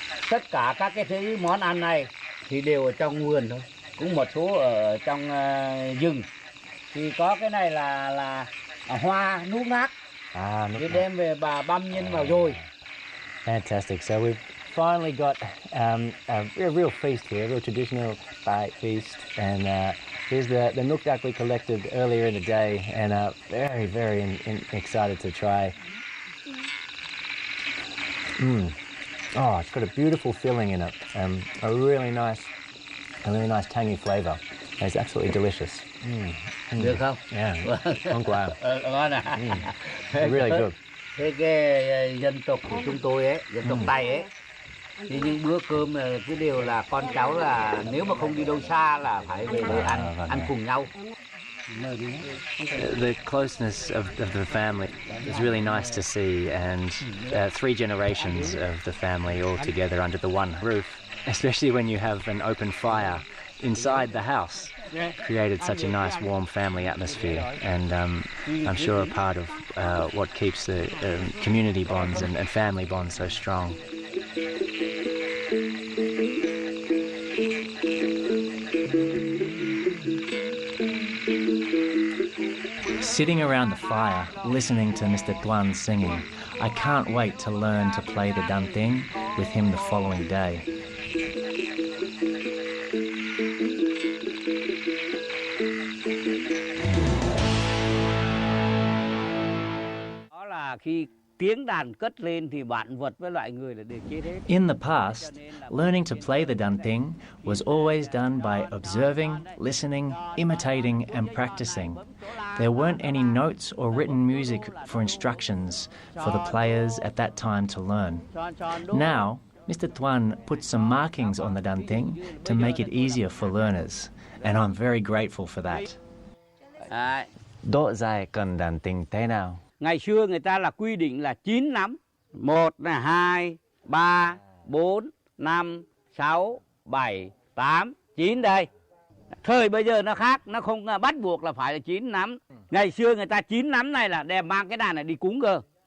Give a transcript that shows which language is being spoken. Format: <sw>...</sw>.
<vi>Tất cả các cái thứ món ăn này thì đều ở trong vườn thôi, cũng một số ở trong rừng. Thì có cái này là hoa nút nát, thì đem về bà băm nhân vào rồi.</vi> <en>Fantastic. So we've finally got a real feast here, a real traditional Thai feast, and here's the nook duck we collected earlier in the day, and very, very excited to try. Oh, it's got a beautiful filling in it, a really nice tangy flavour. It's absolutely delicious.</en> <vi>Được không? Yeah, ngon quá. Ngon à?</vi> <en>Really good.</en> <vi>Thế cái dân tộc của chúng tôi ấy, dân tộc Tây ấy, thì những bữa cơm cứ đều là con cháu là nếu mà không đi đâu xa là phải về để ăn cùng nhau.</vi> <en>The closeness of the family is really nice to see, and 3 generations of the family all together under the one roof especially when you have an open fire inside the house. Created such a nice warm family atmosphere, and I'm sure a part of what keeps the community bonds and family bonds so strong. Sitting around the fire, listening to Mr. Tuan singing, I can't wait to learn to play the danting with him the following day.</en> <vi>Đó là khi tiếng đàn cất lên thì vạn vật với loại người là đều chết hết.</vi> <en>In the past, learning to play the danting was always done by observing, listening, imitating and practicing. There weren't any notes or written music for instructions for the players at that time to learn. Now, Mr. Tuan puts some markings on the danting to make it easier for learners, and I'm very grateful for that.</en> <vi>Độ dài cần danting thế nào? Ngày xưa người ta là quy định là 9 nắm. 1 là 2, 3, 4, 5, 6, 7, 8, 9 đây. Thời bây giờ nó khác, nó không bắt buộc là phải là 9 nắm. Ngày xưa người ta 9 nắm này là đem mang cái đàn này đi cúng cơ.</vi>